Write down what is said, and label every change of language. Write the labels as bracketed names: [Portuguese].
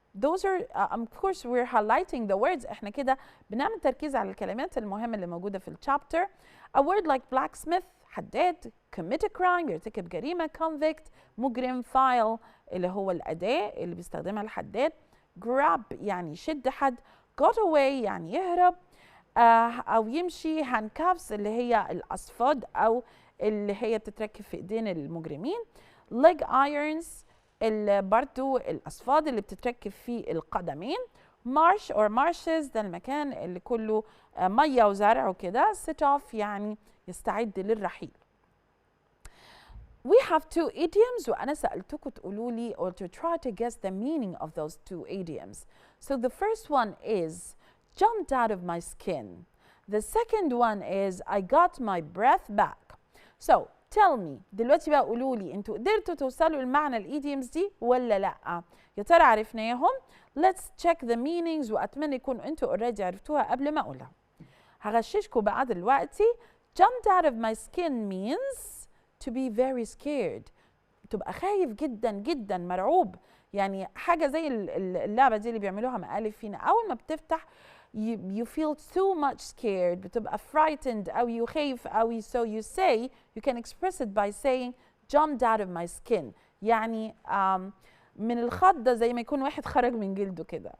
[English] those are of course we're highlighting the words. [Arabic] احنا كده بنعمل تركيز على الكلمات المهمة اللي موجودة في الشابتر. A word like blacksmith حداد، commit a crime يرتكب جريمة، convict مجرم، file اللي هو الأداة اللي بيستخدمها الحداد، grab يعني يشد حد، got away يعني يهرب أو يمشي، handcuffs اللي هي الأصفاد أو اللي هي بتتركب في إيدين المجرمين، leg irons برضو الأصفاد اللي بتتركب في القدمين، marsh or marshes ده المكان اللي كله مية وزرع وكده، set off يعني يستعد للرحيل. [English] We have two idioms [Arabic] وأنا سألتكم تقولوا لي [English] or to try to guess the meaning of those two idioms. So the first one is jumped out of my skin. The second one is I got my breath back. So tell me [Arabic] دلوقتي بقى قولوا لي انتوا قدرتوا توصلوا لمعنى الايديومز دي ولا لا؟ يا ترى عرفناهم؟ [English] Let's check the meanings [Arabic] واتمنى يكونوا انتوا already عرفتوها قبل ما اقولها. هغششكم بقى دلوقتي. [English] Jumped out of my skin means to be very scared. [Arabic] تبقى خايف جدا جدا مرعوب، يعني حاجة زي اللعبة دي اللي بيعملوها مقالب فينا، أول ما بتفتح [English] you feel too much scared، [Arabic] بتبقى frightened أو خايف أوي. [English] So you say you can express it by saying jumped out of my skin، [Arabic] يعني من الخضة زي ما يكون واحد خرج من جلده كده.